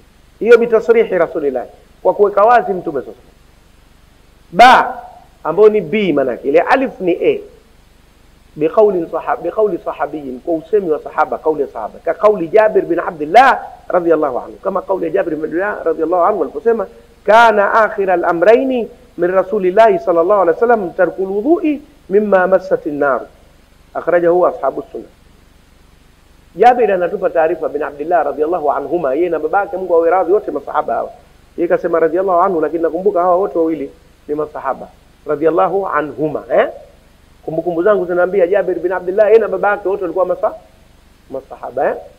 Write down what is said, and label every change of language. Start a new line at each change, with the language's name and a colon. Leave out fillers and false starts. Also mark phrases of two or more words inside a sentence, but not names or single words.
Swahili: Hiyo
Arabic: بتصريح رسول الله,
Swahili: kwa kuweka wazi Mtume sallam. Ba ambao ni B, maana ile alif ni A,
Arabic: بقول صحابي,
Swahili: kwa usemi wa sahaba, kauli ya sahaba, ka kauli Jabir bin Abdullah
Arabic: رضي الله عنه,
Swahili: kama kauli ya Jabir bin Abdullah
Arabic: رضي الله عنه
Swahili: aliposema,
Arabic: كان آخر الأمرين من رسول الله صلى الله عليه وسلم ترك الوضوء مما مست النار أخرجه أصحاب السنن.
Swahili: Jabir anatupa taarifa bin Abdullah
Arabic: رضي الله عنهما,
Swahili: yeye na babake, Mungu awe radhi, wote masahaba hawa. Yeye kasema
Arabic: رضي الله عنه,
Swahili: lakini nakumbuka hawa wote wawili ni masahaba
Arabic: رضي الله عنهما.
Swahili: Kumbukumbu zangu zinaambia Jabir bin Abdullah yeye na babake wote walikuwa masahaba.